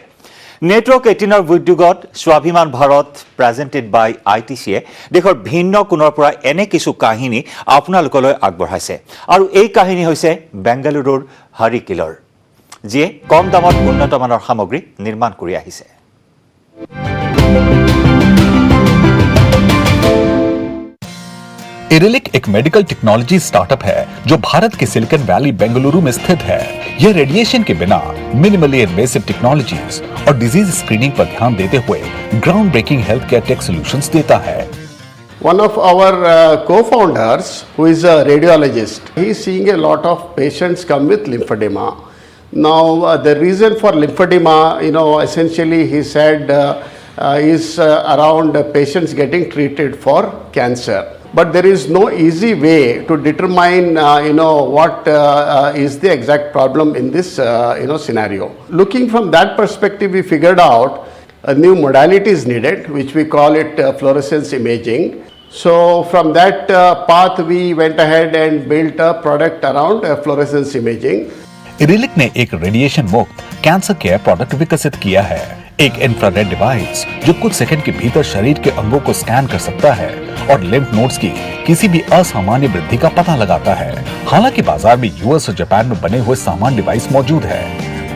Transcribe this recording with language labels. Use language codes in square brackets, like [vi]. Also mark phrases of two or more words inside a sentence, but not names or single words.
[as] নেটৱৰ্ক 18ৰ উদ্যোগত স্বাভিমান ভাৰত [en] presented by [as] ITCয়ে দেশৰ ভিন্ন কোণৰ পৰা এনে কিছু কাহিনী আপোনালোকলৈ আগবঢ়াইছে আৰু এই কাহিনী হৈছে বেংগালুৰুৰ হাৰিকিলৰ, যিয়ে কম দামত উন্নতমানৰ সামগ্ৰী নিৰ্মাণ কৰি আহিছে। [hi] इरिलिक एक [en] medical technology startup [hi] है जो भारत के सिलिकॉन वैली बेंगलुरु में स्थित है। यह रेडिएशन के बिना [en] minimally invasive technologies [hi] और [en] disease screening [hi] पर ध्यान देते हुए [en] ground breaking health care tech solutions [hi] देता है। [en] One of our co-founders, who is a radiologist, he is seeing a lot of patients come with lymphedema. Now, the reason for lymphedema, essentially he said is around patients getting treated for cancer. But there is no easy way to determine, what is the exact problem in this, scenario. Looking from that perspective, we figured out a new modality is needed, which we call it fluorescence imaging. So from that path, we went ahead and built a product around fluorescence imaging. [hi] इरिलिक ने एक रेडिएशन मुक्त [en] cancer care product [hi] विकसित किया है। एक इंफ्रारेड डिवाइस जो कुछ सेकंड के भीतर शरीर के अंगों को स्कैन कर सकता है और [en] lymph nodes [hi] की किसी भी असामान्य वृद्धि का पता लगाता है। हालांकि बाजार में US और जापान में बने हुए सामान डिवाइस मौजूद है।